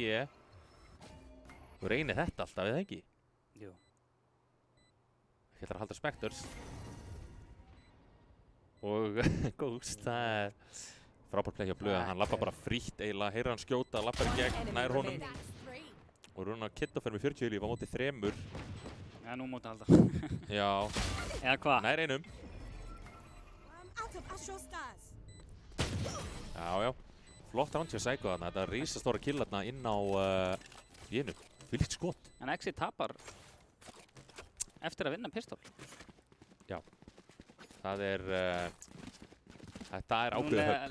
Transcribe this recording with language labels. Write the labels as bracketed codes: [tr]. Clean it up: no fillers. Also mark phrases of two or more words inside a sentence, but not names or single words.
[is] Þú reynir þetta alltaf, eða ekki? Jú. Ég ætla að halda Spectres. Og Ghost, það er frábært play hjá Blöða. Hann lappar bara frítt eiginlega, heyrir hann skjóta, lappar í gegn, nær honum. [en] That's three. [is] Og rúnar Kiltofer með 40 líf á móti 3. Já, nú móti halda. Já, Eða hvað? nær einum. [en] I'm out of astral stars. [is] Já, já. Flott round hjá Psycho þarna. Þetta er risastóra kill þarna inn á Jénu. Fylgt skot. En Exi tapar eftir að vinna pistol. Það er... þetta er ákveðið högg.